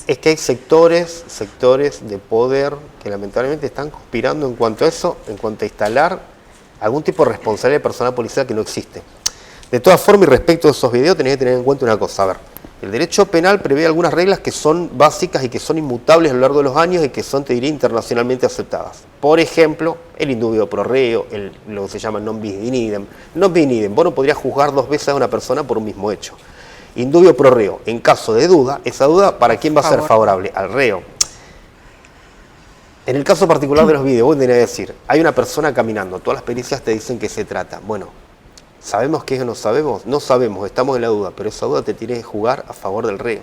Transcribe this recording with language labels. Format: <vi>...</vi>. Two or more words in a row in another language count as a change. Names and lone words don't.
<es>Es que hay sectores de poder que lamentablemente están conspirando en cuanto a eso, en cuanto a instalar algún tipo de responsabilidad de personal policial que no existe. De todas formas, y respecto a esos videos, tenés que tener en cuenta una cosa. A ver, el derecho penal prevé algunas reglas que son básicas y que son inmutables a lo largo de los años y que son, te diría, internacionalmente aceptadas. Por ejemplo, el</es> <la>indubio pro reo,</la> <es>lo que se llama</es> <la>non bis in idem. Non bis in idem,</la> <es>vos no podrías juzgar dos veces a una persona por un mismo hecho.</es> <la>Indubio pro reo,</la> <es>en caso de duda, esa duda, ¿para quién va a ser favorable? Al reo. En el caso particular de los videos, vos tenés que decir, hay una persona caminando, todas las pericias te dicen que se trata. Bueno, ¿sabemos qué es o no sabemos? No sabemos, estamos en la duda, pero esa duda te tiene que jugar a favor del reo.</es>